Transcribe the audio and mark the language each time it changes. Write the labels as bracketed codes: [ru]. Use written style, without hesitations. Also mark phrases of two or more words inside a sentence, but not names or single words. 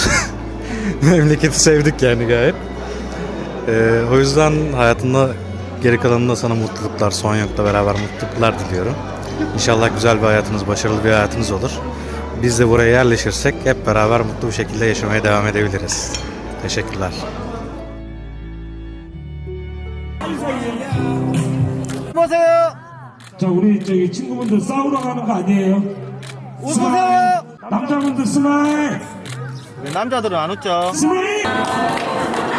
[tr] Memleketi sevdik yani gayet. O yüzden hayatında geri kalanında sana mutluluklar, Son Young'la beraber mutluluklar diliyorum. İnşallah güzel bir hayatınız, başarılı bir hayatınız olur. Biz de buraya yerleşirsek hep beraber mutlu bir şekilde yaşamaya devam edebiliriz. Teşekkürler. [ko] 자, 우리 저기 친구분들 싸우러 가는 거 아니에요? 웃으세요! 남자분들 스마일! 왜 남자들은 안 웃죠? 스마일!